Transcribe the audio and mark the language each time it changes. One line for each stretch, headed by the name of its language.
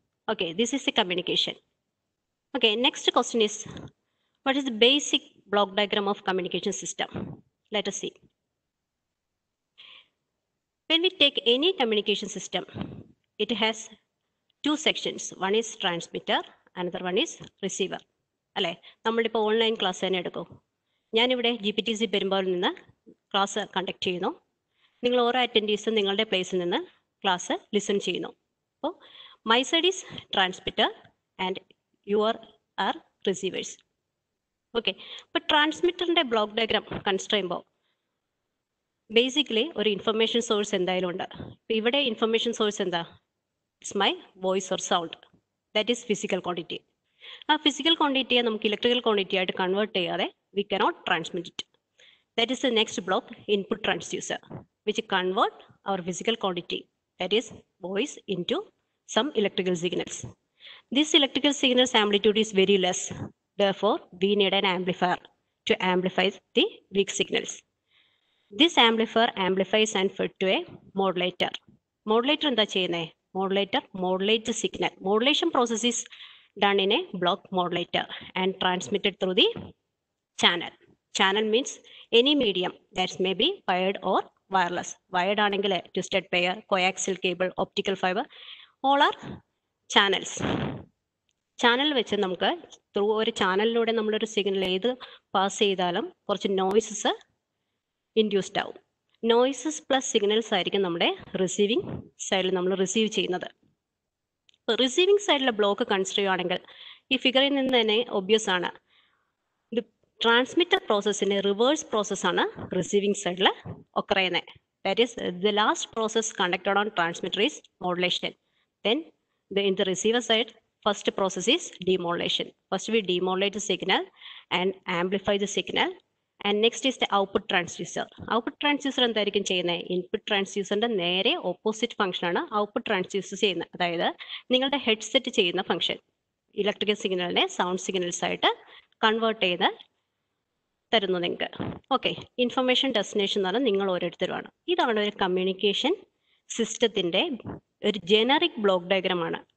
English: Okay, this is the communication. Okay, next question is, what is the basic block diagram of communication system? Let us see. When we take any communication system, it has two sections. One is transmitter, another one is receiver.
Malayalam: അല്ലേ, നമ്മളിപ്പോൾ online class തന്നെ എടുക്കും. ഞാനിവിടെ GPTC പെരുമ്പാവൂരിൽ നിന്ന് class conduct ചെയ്യുന്നു. നിങ്ങൾ ഓരോ അറ്റൻഡീസും നിങ്ങളുടെ പ്ലേസിൽ നിന്ന് ക്ലാസ് ലിസൺ ചെയ്യുന്നു.
English: അപ്പോൾ my side is transmitter and your are receivers.
Malayalam: Okay, അപ്പോൾ ട്രാൻസ്മിറ്ററിൻ്റെ ബ്ലോക്ക് ഡയഗ്രാം കൺസിഡർ ചെയ്യുമ്പോൾ ബേസിക്കലി ഒരു ഇൻഫർമേഷൻ സോഴ്സ് എന്തായാലും ഉണ്ട്. ഇപ്പോൾ ഇവിടെ ഇൻഫർമേഷൻ സോഴ്സ് എന്താ?
English: It's my voice or sound. That is physical quantity.
Malayalam: ആ ഫിസിക്കൽ ക്വാണ്ടിറ്റിയെ നമുക്ക് ഇലക്ട്രിക്കൽ ക്വാണ്ടിറ്റി ആയിട്ട് കൺവേർട്ട് ചെയ്യാതെ
English: We cannot transmit it. That is the next block, input transducer, which convert our physical quantity, that is voice into some electrical signals. This electrical signals amplitude is very less. Therefore, we need an amplifier to amplify the weak signals. This amplifier amplifies and fed to a modulator.
Malayalam: Modulator എന്താ ചെയ്യുന്നത്?
English: Modulator modulates the signal. Modulation process is done in a block modulator and transmitted through the channel. Channel means any medium that may be wired or wireless. Wired ആണെങ്കിൽ twisted pair, coaxial cable, optical fiber, all are channels.
Malayalam: Channel വെച്ച് നമുക്ക് through ഒരു ചാനലിലൂടെ നമ്മളൊരു signal ഏത് pass ചെയ്താലും കുറച്ച് noises induced ആവും. നോയ്സസ് പ്ലസ് സിഗ്നൽസ് ആയിരിക്കും നമ്മുടെ റിസീവിങ് സൈഡിൽ നമ്മൾ റിസീവ് ചെയ്യുന്നത്. ഇപ്പോൾ റിസീവിങ് സൈഡിലെ ബ്ലോക്ക് കൺസിഡർ ചെയ്യുകയാണെങ്കിൽ ഈ ഫിഗറിൽ നിന്ന് തന്നെ ഒബ്വിയസ് ആണ്, ഇത് ട്രാൻസ്മിറ്റർ പ്രോസസ്സിൻ്റെ റിവേഴ്സ് പ്രോസസ്സാണ് റിസീവിങ് സൈഡിൽ ഒക്കർ ചെയ്യുന്നത്.
English: That is the last process conducted on transmitter is modulation. Then in the receiver side first process is demodulation. First we demodulate the signal and amplify the signal, and next is the output transducer.
Malayalam: Output transducer എന്തായിരിക്കും ചെയ്യുന്നത്? Input ട്രാൻസ്ഡ്യൂസറിന്റെ നേരെ opposite function ആണ് output transducer ചെയ്യുന്നത്. അതായത് നിങ്ങളുടെ headset ചെയ്യുന്ന function electrical സിഗ്നലിനെ sound signals ആയിട്ട് കൺവേർട്ട് ചെയ്ത് തരുന്നു നിങ്ങൾക്ക്. ഓക്കെ, ഇൻഫർമേഷൻ ഡെസ്റ്റിനേഷൻ എന്ന് പറഞ്ഞാൽ നിങ്ങൾ ഓരോരുത്തരുമാണ്. ഇതാണ് ഒരു കമ്മ്യൂണിക്കേഷൻ സിസ്റ്റത്തിന്റെ ഒരു ജനറിക് ബ്ലോക്ക് ഡയഗ്രാം ആണ്.